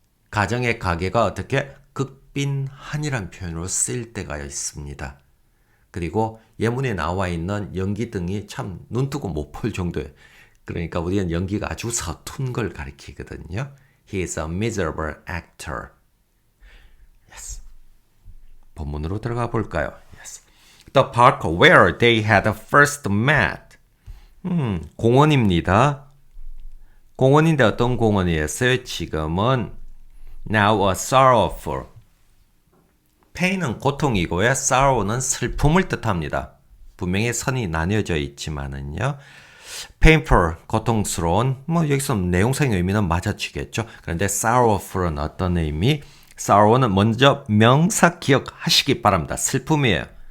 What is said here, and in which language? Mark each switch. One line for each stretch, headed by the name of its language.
Korean: 가정의 가게가 어떻게 극빈한이라는 표현으로 쓰일 때가 있습니다. 그리고 예문에 나와 있는 연기 등이 참 눈뜨고 못 볼 정도예요. 그러니까 우리는 연기가 아주 서툰 걸 가리키거든요.
English: He is a miserable actor. Yes.
Korean: 본문으로 들어가 볼까요?
English: Yes. The park where they had first met.
Korean: 공원입니다. 공원인데 어떤 공원이었어요? 지금은
English: now a sorrowful.
Korean: pain은 고통이고요. sorrow는 슬픔을 뜻합니다. 분명히 선이 나뉘어져 있지만은요. painful, 고통스러운, 여기서 내용상의 의미는 맞아지겠죠. 그런데 sorrowful은 어떤 의미? sorrow는 먼저 명사 기억하시기 바랍니다. 슬픔이에요.